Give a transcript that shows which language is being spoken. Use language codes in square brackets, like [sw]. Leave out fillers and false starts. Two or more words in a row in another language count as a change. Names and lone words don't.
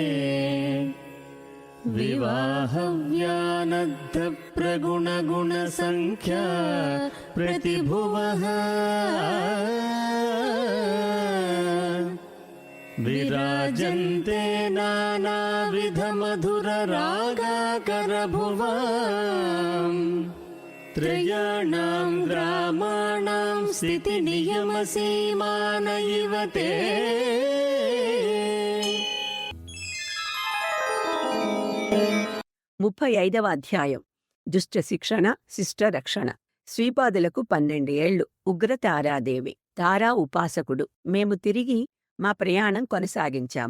[sa] विवाहव्यानद्धप्रगुणगुणसङ्ख्या प्रतिभुवः विराजन्ते नानाविधमधुररागाकरभुवाम् त्रयाणां ग्रामाणां स्थितिनियमसीमान इव ते। [te] 35వ అధ్యాయం దుష్ట శిక్షణ శిష్ట రక్షణ. శ్రీపాదులకు 12 ఏళ్లు. ఉగ్ర తారాదేవి. తారా ఉపాసకుడు. మేము తిరిగి మా ప్రయాణం కొనసాగించాం.